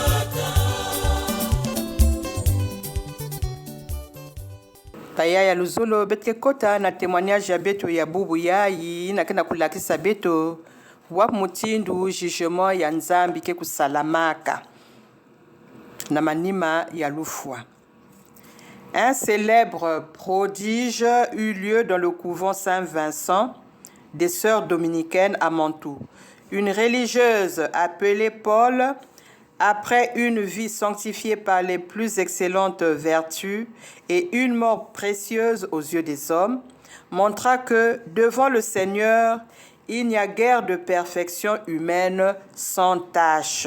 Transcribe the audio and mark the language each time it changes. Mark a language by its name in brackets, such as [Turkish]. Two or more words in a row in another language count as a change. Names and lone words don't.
[Kituba (Democratic Republic of Congo)] Paya ya Luzolo betke kota na témoignage ya beto ya bubu yayi na kena kulakisa beto wa mutindu jugement ya nzambi ke kusalamaka na manima ya lufwa. [French] Un célèbre prodige eut lieu dans le couvent Saint-Vincent des Sœurs dominicaines à Mantoue. Une religieuse appelée Paul, après une vie sanctifiée par les plus excellentes vertus et une mort précieuse aux yeux des hommes, montra que devant le Seigneur, il n'y a guère de perfection humaine sans tâche.